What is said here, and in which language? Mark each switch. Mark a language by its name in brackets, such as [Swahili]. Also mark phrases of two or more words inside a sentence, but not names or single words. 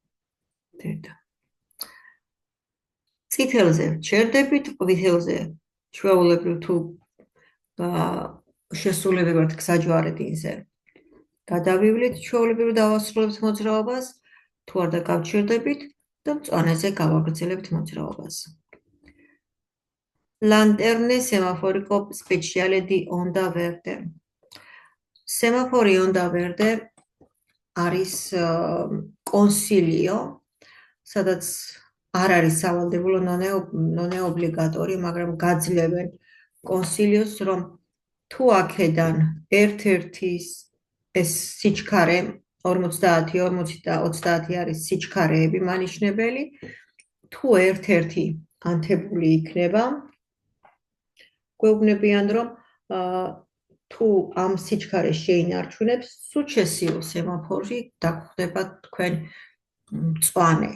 [Georgian] წითელზე ვჩერდებით, ყვითელზე ჩვეულებრივ თუ შესულები ვართ გზაჯვარედინზე. გადავივლით, ჩვეულებრივ დავასრულებთ მოძრაობას, თუ არ და გავჩერდებით და მწვანეზე გავაგრძელებთ მოძრაობას. [Italian] Lanterne semaforico speciale di onda verde. Semafori onda verde [Georgian] არის კონსილიო, სადაც არ არის სავალდებულო ნონე ობლიგატორი, მაგრამ გაძლევენ კონსილიოს, რომ თუ აქედან ერთ-ერთის ეს სიჩქარე 50, 40 და 30 არის სიჩქარეები მანიშნებელი, თუ ერთ-ერთი ანთებული იქნება, გვეუბნებიან, რომ თუ ამ სიჩქარეს შეინარჩუნებს, სულ შესიულ სემაფორში დაგხვდება თქვენ მწვანე.